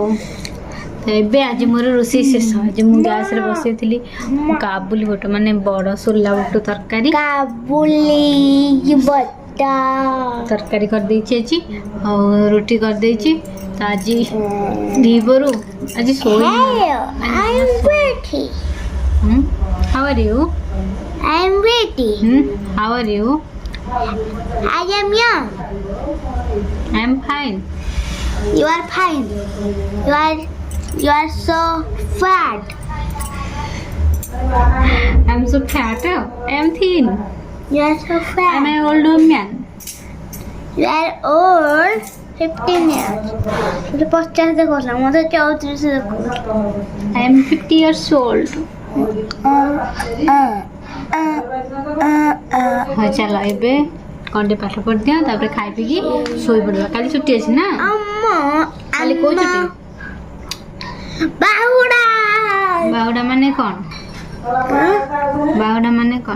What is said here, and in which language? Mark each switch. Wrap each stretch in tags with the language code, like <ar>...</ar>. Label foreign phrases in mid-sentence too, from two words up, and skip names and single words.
<or>ତ ଏବେ ଆଜି ମୋର ରୋଷେଇ ଶେଷ। ଆଜି ମୁଁ ଗ୍ୟାସରେ ବସେଇଥିଲି କାବୁଲି ବୁଟ ମାନେ ବଡ଼ ସୋଲା ବୁଟ ତରକାରୀ ତରକାରୀ କରିଦେଇଛି ଆଜି ଆଉ ରୁଟି କରିଦେଇଛି। ତ ଆଜି ଦ୍ୱିପହରୁ ଆଜି ଶୋଇନି।</or> <en>How are you? I am ready. How are you? I am young. I am fine. You are fine. You are so fat. I am so fat. I am thin. You are so I am fat. an old woman. You are old. 15 years.</en> <hi>मुझे 50 देखा मुझे 34 देखा।</hi> <en>I am 50 years old.</en> <or>ହଁ ଚାଲ ଏବେ କ'ଣ ଟିକେ ପାଠ ପଢ଼ିଦିଅ ତାପରେ ଖାଇ ପିଇକି ଶୋଇପଡ଼ିବା। କାଲି ଛୁଟି ଅଛି ନା? କାଲି କୋଉ ଛୁଟି? ବାହୁଡ଼ା ବାହୁଡ଼ା ମାନେ କ'ଣ? ବାହୁଡ଼ା ମାନେ କ'ଣ?</or>